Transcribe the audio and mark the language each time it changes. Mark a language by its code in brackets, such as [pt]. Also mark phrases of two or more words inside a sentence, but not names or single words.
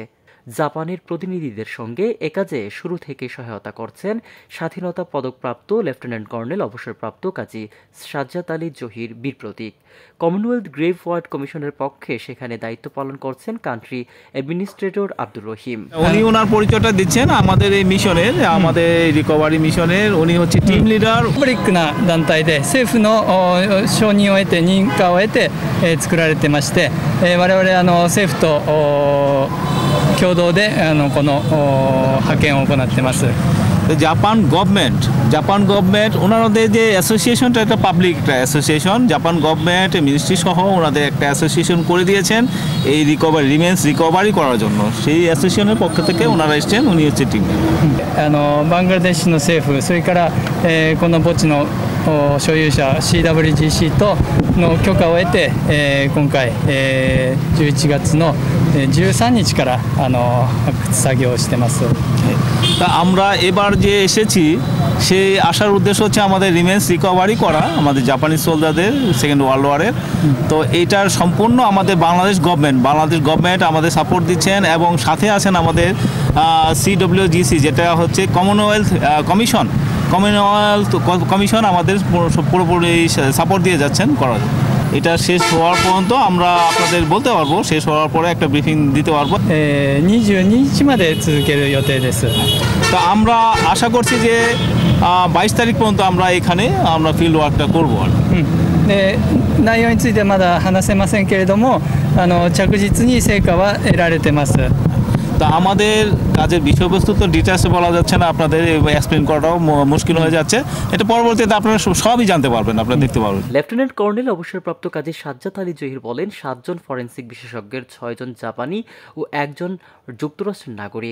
[bn] জাপানের প্রতিনিধিদের সঙ্গে এ কাজে শুরু থেকে সহায়তা করছেন স্বাধীনতা পদকপ্রাপ্ত লেফটেন্যান্ট কর্নেল অবসরপ্রাপ্ত কাজী সাজ্জাদ আলী জহির বীর প্রতীক। কমনওয়েলথ গ্রেভ ওয়ার্ড কমিশনের পক্ষে সেখানে দায়িত্ব পালন করছেন [en] country administrator [bn] আব্দুর রহিম। উনি ওনার পরিচয়টা দিচ্ছেন আমাদের এই মিশনের, আমাদের [en] recovery mission. [bn] উনি হচ্ছে [en] team leader. [ja] パブリックな団体で政府の承認を得て認可を得て作られてまして、我々政府と共同でこの派遣を行ってます。 [bn] জাপান গভর্নমেন্ট ওনাদের যে অ্যাসোসিয়েশনটা, একটা [en] public association, Japan government ministry [bn] সহ ওনাদের একটা অ্যাসোসিয়েশন করে দিয়েছেন এই রিকভারি করার জন্য। সেই অ্যাসোসিয়েশনের পক্ষ থেকে ওনারা এসছেন, উনি হচ্ছে টিম। [ja] バングラデシュの政府、それから、この墓地の所有者 CWGC との許可を得て、今回、11月の13日から発掘作業をしてます。 [bn] তা আমরা এবার যে এসেছি সেই আসার উদ্দেশ্য হচ্ছে আমাদের [en] remains recovery [bn] করা, আমাদের [en] Japanese soldiers second world war. [bn] তো এইটার সম্পূর্ণ আমাদের বাংলাদেশ গভর্নমেন্ট আমাদের সাপোর্ট দিচ্ছেন, এবং সাথে আছেন আমাদের CWGC, যেটা হচ্ছে কমনওয়েলথ কমিশন আমাদের পুরোপুরি সাপোর্ট দিয়ে যাচ্ছেন করার। এটা শেষ হওয়ার পর্যন্ত আমরা আপনাদের বলতে পারবো, শেষ হওয়ার পরে একটা ব্রিফিং দিতে পারবো। [ja] 22 日まで続ける予定です。 [bn] তো আমরা আশা করছি যে 22 তারিখ পর্যন্ত আমরা এখানে [en] field work [bn] করবো। [ja] で内容についてはまだ話せませんけれども、着実に成果は得られてます。 [bn] তা আমাদের কাজের বিষয়বস্তু তো ডিটেলসে বলা যাচ্ছে না, আপনাদের এক্সপ্লেন করাটাও মুশকিল হয়ে যাচ্ছে। এটা পরবর্তীতে আপনারা সবই জানতে পারবেন, আপনারা দেখতে পারবেন। লেফটেন্যান্ট কর্নেল অবসরপ্রাপ্ত কাজী সাজ্জাদ আলী জহির বলেন, 7 জন ফরেনসিক বিশেষজ্ঞের 6 জন জাপানি ও 1 জন যুক্তরাষ্ট্রের নাগরিক।